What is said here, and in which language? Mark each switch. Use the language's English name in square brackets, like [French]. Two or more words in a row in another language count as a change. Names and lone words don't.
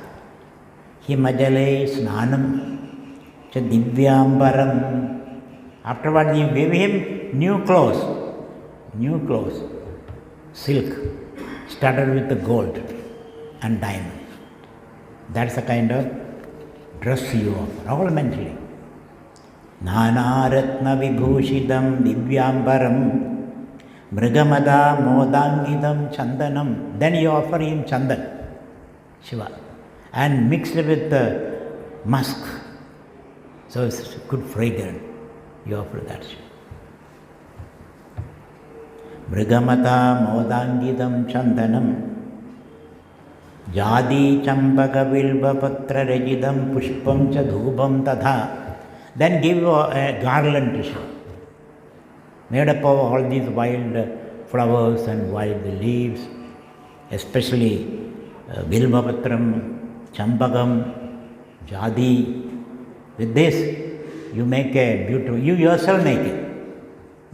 [Sanskrit] हिमजले स्नानं च दिव्याम्बरम्. [English] Afterwards you give him new clothes, silk, studded with the gold and diamond. That's the kind of dress you offer, all mentally. [Sanskrit] नानारत्न विभूषितं दिव्याम्बरं मृगमद मोदाङ्कितं चन्दनम्. [English] Then you offer him chandan, Shiva. and mixed with the musk. So it's good fragrance. You offer that. [Sanskrit] मृगमद मोदाङ्कितं चन्दनं जाति चम्पक बिल्व पत्र रचितं पुष्पं च धूपं तथा. [English] Then give a garland to Shiva, made up of all these wild flowers and wild leaves, especially vilvapatram, champagam, jadi. With this, you make a beautiful, you yourself make it.